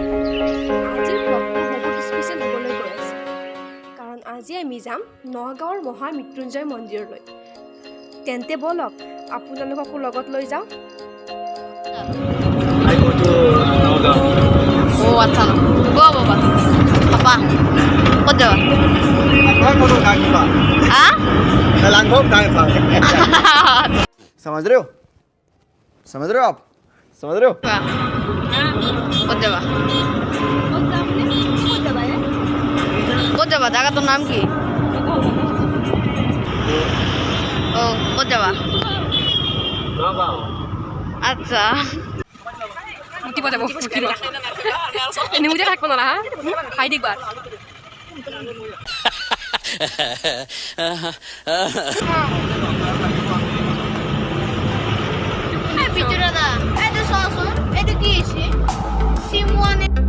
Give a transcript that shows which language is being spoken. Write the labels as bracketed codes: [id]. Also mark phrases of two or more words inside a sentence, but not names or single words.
[as] আজিৰ ব্লগটো বহুত স্পেচিয়েল হ'বলৈ গৈ আছে, কাৰণ আজি আমি যাম নগাঁৱৰ মহামৃত্যুঞ্জয় মন্দিৰলৈ। তেন্তে ব'লক আপোনালোককো লগত লৈ যাওঁ। আচ্ছা গো বাবা পাপা ক'ত যাবা [hi] समझ रहे हो आप समझ रहे हो [as] ক'ত যাবা ক'ত যাবা জায়গাটোৰ নাম কি ক'ত যাবা আচ্ছা মুতিব যাব মুতিব নিমুতে থাকিব নলা হা খাই দিবা ভিতৰটা এইটো চোৱাচোন এইটো কি আছে চিমুৱানে